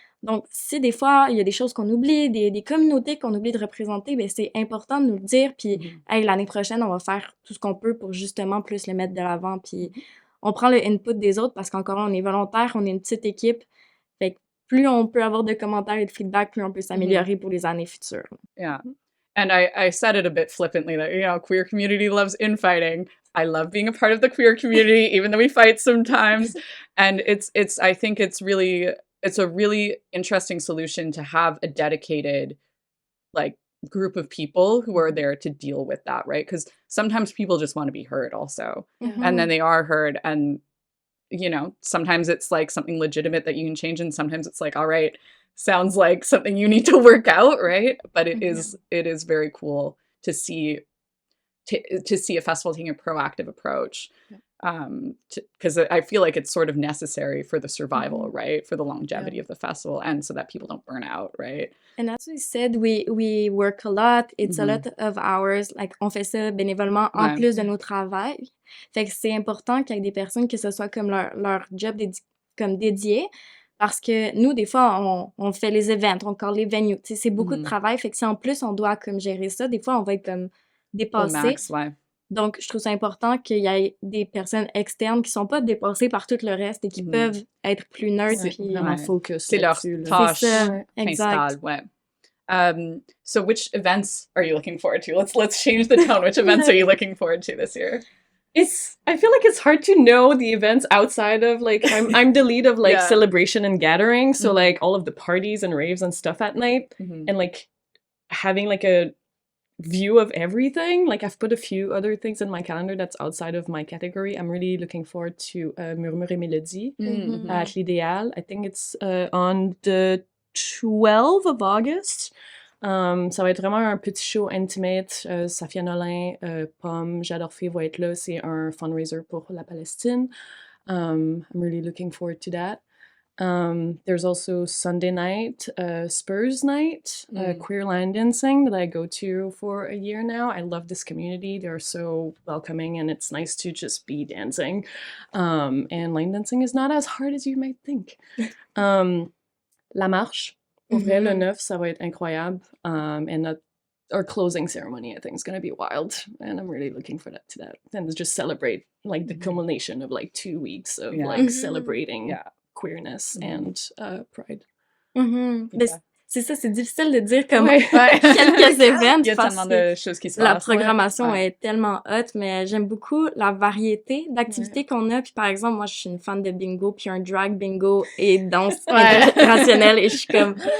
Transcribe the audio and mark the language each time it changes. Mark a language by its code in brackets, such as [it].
[fr] Donc, si des fois, il y a des choses qu'on oublie, des communautés qu'on oublie de représenter, ben c'est important de nous le dire. Puis, hey, l'année prochaine, on va faire tout ce qu'on peut pour justement plus le mettre de l'avant. Puis, on prend le input des autres parce qu'encore là, on est volontaire, on est une petite équipe. Fait que plus on peut avoir de commentaires et de feedback, plus on peut s'améliorer pour les années futures. [en] Yeah. And I said it a bit flippantly that, you know, queer community loves infighting. I love being a part of the queer community, even though we fight sometimes. And I think it's a really interesting solution to have a dedicated, like, group of people who are there to deal with that, right? Because sometimes people just want to be heard also. And then they are heard. And, you know, sometimes it's like something legitimate that you can change. And sometimes it's like, all right, sounds like something you need to work out, right? But it is very cool to see a festival taking a proactive approach, because I feel like it's sort of necessary for the survival, right? For the longevity of the festival, and so that people don't burn out, right? And as we said, we work a lot. It's a lot of hours. [fr] Like, on fait ça bénévolement en plus de nos travails. Fait que c'est important qu'il y ait des personnes que ce soit comme leur job comme dédié. Parce que nous, des fois, on fait les events, on colle les venues. Tu sais, c'est beaucoup de travail. Fait que si en plus, on doit comme gérer ça, des fois, on va être comme dépassé. Au max, ouais. Donc, je trouve ça important qu'il y ait des personnes externes qui sont pas dépassées par tout le reste et qui peuvent être plus neutres. Puis vraiment focus. C'est leur tâche exact. Ouais. [en] So which events are you looking forward to? Let's change the tone. Which events are you looking forward to this year? I feel like it's hard to know the events outside of, like, I'm the lead of, like, celebration and gathering, so, like, all of the parties and raves and stuff at night, and, like, having, like, a view of everything. Like, I've put a few other things in my calendar that's outside of my category. I'm really looking forward to Murmure et Mélodie at l'Idéal. I think it's on the 12th of August. [fr] Ça va être vraiment un petit show intimate. Safia Nolin, Pomme, J'adore va être là. C'est un fundraiser pour la Palestine. [en] I'm really looking forward to that. There's also Sunday night, Spurs night, queer line dancing that I go to for a year now. I love this community. They're so welcoming and it's nice to just be dancing. And line dancing is not as hard as you might think. [fr] La Marche. Pour vrai, le 9, ça va être incroyable. [en] And our closing ceremony, I think, is going to be wild. And I'm really looking for to that. And just celebrate, like, the culmination of, like, 2 weeks of, like, celebrating queerness and pride. [fr] C'est ça, c'est difficile de dire comme quelques événements. Il y a tellement de choses qui se passent. La programmation est tellement hot, mais j'aime beaucoup la variété d'activités qu'on a. Puis par exemple, moi, je suis une fan de bingo, puis un drag bingo et danse rationnelle, et je suis comme...